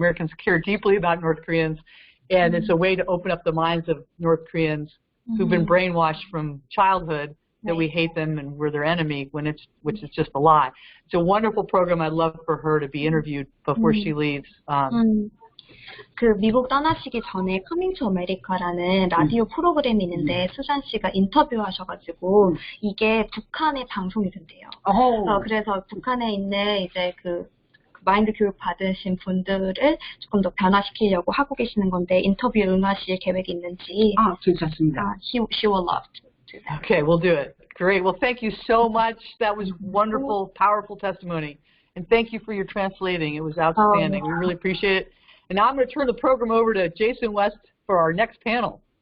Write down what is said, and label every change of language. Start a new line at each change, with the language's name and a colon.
English: Americans care deeply about North Koreans. And it's a way to open up the minds of North Koreans who've been brainwashed from childhood that we hate them and we're their enemy, which is just a lie. It's a wonderful program. I'd love for her to be interviewed before she leaves.
Korean: 그 미국 떠나시기 전에 커밍 투 아메리카라는 라디오 프로그램이 있는데 수잔 씨가 인터뷰하셔가지고 이게 북한에 방송이 된대요. 그래서 북한에 있는 이제 그 마인드 교육 받으신 분들을 조금 더 변화시키려고 하고 계시는 건데 인터뷰에 응하실 계획이 있는지. 괜찮습니다.
English: She will love to do that. Okay, we'll do it. Great. Well, thank you so much. That was wonderful, powerful testimony. And thank you for your translating. It was outstanding. We really appreciate it. And now I'm going to turn the program over to Jason West for our next panel.